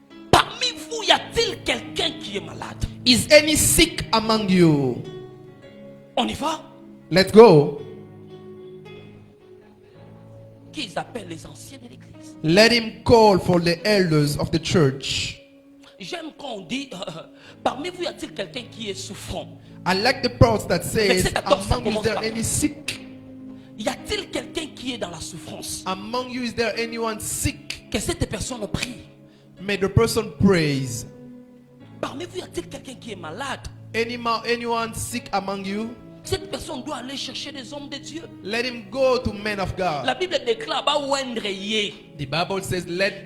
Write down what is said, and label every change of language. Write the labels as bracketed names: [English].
[French] Parmi vous, y a-t-il quelqu'un qui est malade? [English] Is any sick among you? [French] On y va? [English] Let's go. [French] Qu'ils appellent les anciens de l'église. [English] Let him call for the elders of the church. [French] J'aime quand on dit parmi vous, y a-t-il quelqu'un qui est souffrant? [English] I like the part that says, [French] Verset 14, ça [English] among you is there [French] commence par- [English] any sick? [French] Y a-t-il quelqu'un qui est dans la souffrance? [English] Among you is there anyone sick? [French] Que cette personne prie. [English] May the person praise. [French] Parmi vous, y a-t-il quelqu'un qui est malade? [English] Anyone sick among you? [French] Cette personne doit aller chercher des hommes de Dieu. [English] Let him go to men of God. [French] La Bible déclare bah, ouendre yé. [English] The Bible says, let